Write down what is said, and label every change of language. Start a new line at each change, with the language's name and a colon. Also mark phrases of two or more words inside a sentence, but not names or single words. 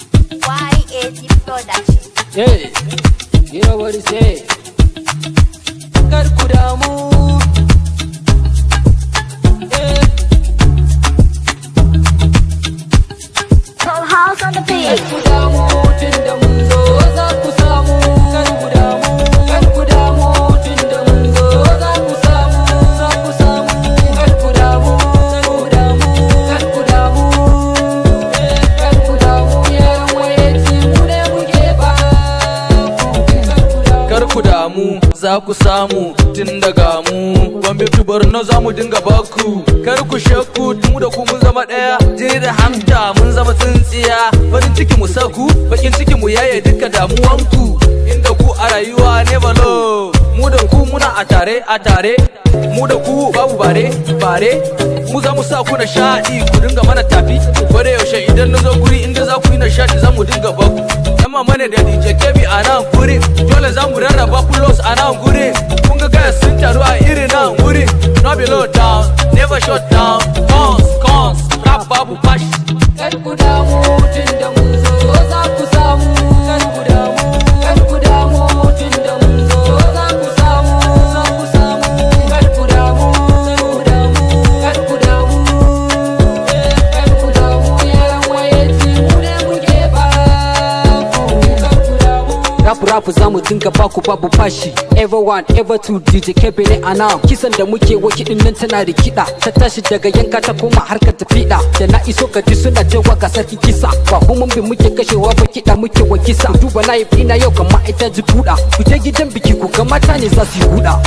English: Y A T Production. Hey, you know what it say?
Hausa: Kar ku damu. Eh.
English: Full House on the Kar beat.
Hausa: ku damu, tun da mun zo za ku samu. Kar ku damu, kar ku damu, tun da mun zo za ku samu, za ku samu. Kar ku damu, kar ku damu, kar ku damu. Eh, kar ku damu, yaran Y A T mu ne muke ba ku. Kar ku damu. Kar ku damu, za ku samu tun daga mu. Gombe to Borno za mu dinga baku. Kar ku shakku, tun da ku mun zama ɗaya. Jini da hanta mun zama tsintsiya. Farin ciki mu saku, bakin ciki mu yaye duka damuwanku. Inda ku a rayuwa
English: never low.
Hausa: Mu da ku muna a tare, a tare. Mu da ku babu bare, bare. Mu za mu sa ku nishaɗi, ku dinga mana tafi. Ko da yaushe idan na zo guri, inda za ku yi nishaɗi, za mu dinga baku. Yan mama ne da D J Kebbi a nan guri. Dole za mu rarraba kulos a nan guri. Kun ga gaya sun taru a irin nan guri.
English: No be low down, never shut down.
Hausa: Cons, cons, rap babu fashi. Kar ku damu, tun da mun zo za ku samu. Kar ku damu, kar ku damu, tun da mun zo za ku samu, za ku samu. Kar ku damu, kar ku damu, kar ku damu. Eh, kar ku damu, yaran Y A T mu ne muke ba ku. Kar ku damu. Rap, rap, za mu dinga ba ku babu fashi.
English: Ever one, ever two,
Hausa: D J Kebbi ne a nan. Kisan da muke wa kiɗin nan tana da kiɗa. Ta tashi daga yanka ta koma harkar ta fiɗa. Da na iso ka ji suna cewa ga sarkin kisa. Ba mu mun bi muke kashewa ba kiɗa muke wa kisa. Ku duba na yi ina yau kamar ita ji buɗa. Ku je gidan biki ku ga mata ne za su yi buɗa.